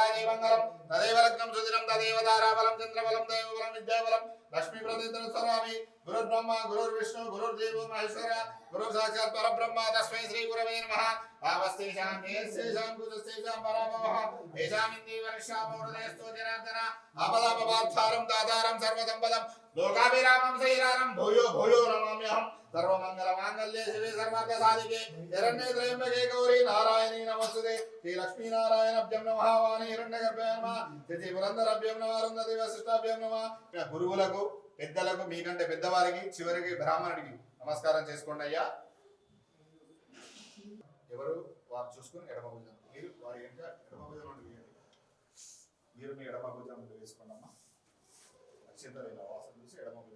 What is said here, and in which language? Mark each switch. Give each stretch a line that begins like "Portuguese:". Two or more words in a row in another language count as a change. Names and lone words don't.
Sanskrit: జీవంగళం తదేవ లగ్నం సుదినం తదేవ తారాబలం చంద్రబలం దైవబలం విద్యాబలం లక్ష్మీ ప్రతిదం సర్వామి గురుర్బ్రహ్మ గురుర్విష్ణు గురుర్దేవో మహేశ్వర గురుర్ సాక్షాత్ పరబ్రహ్మ తస్మై శ్రీ గురవే నమః ఆవస్తేషాం నేస్తేషాం కుతస్తేషాం పరాభవః ఏషామింది వర్షామోదయస్తో జనార్దన ఆపదాపవార్థారం దాతారం సర్వసంపదం లోకాభిరామం శ్రీరామం భూయో భూయో నమామ్యహం सर्वमंगलमांगल्ये शिवे सर्वार्थ साधिके शरण्ये त्र्यंबके गौरी नारायणी नमस्तुते श्री लक्ष्मी नारायणाभ्यं नमः वाणी हिरण्यगर्भाय नमः श्री पुरंदराभ्यं नमः अरुंधति वसिष्ठाभ्यं नमः
Telugu: గురువులకు పెద్దలకు మీకంటే పెద్దవారికి చివరికి బ్రాహ్మణుడికి నమస్కారం చేసుకోండి అయ్యా ఎవరు వారు చూసుకొని ఎడమ భుజం మీరు వారి వెంట ఎడమ భుజం నుండి వేయండి మీరు మీ ఎడమ భుజం నుండి వేసుకోండి అమ్మా అక్షంతలు వాసన చూసి ఎడమ భుజం